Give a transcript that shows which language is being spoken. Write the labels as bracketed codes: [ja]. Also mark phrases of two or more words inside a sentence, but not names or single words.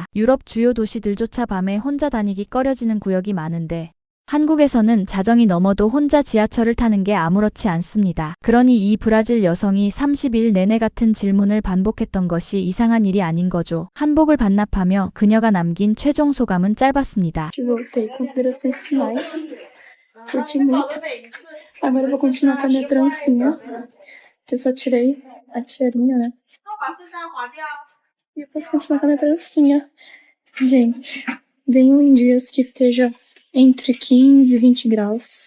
[ko] 유럽 주요 도시들조차 밤에 혼자 다니기 꺼려지는 구역이 많은데 한국에서는 자정이 넘어도 혼자 지하철을 타는 게 아무렇지 않습니다. 그러니 이 브라질 여성이 30일 내내 같은 질문을 반복했던 것이 이상한 일이 아닌 거죠. 한복을 반납하며 그녀가 남긴 최종 소감은 짧았습니다. [pt] Voltei. Considerações finais. Curti muito. Agora eu vou continuar com a minha trancinha. Que eu só tirei a tiarinha, né? E eu posso continuar com a minha trancinha. Gente, venho em dias que esteja entre 15 e 20 graus.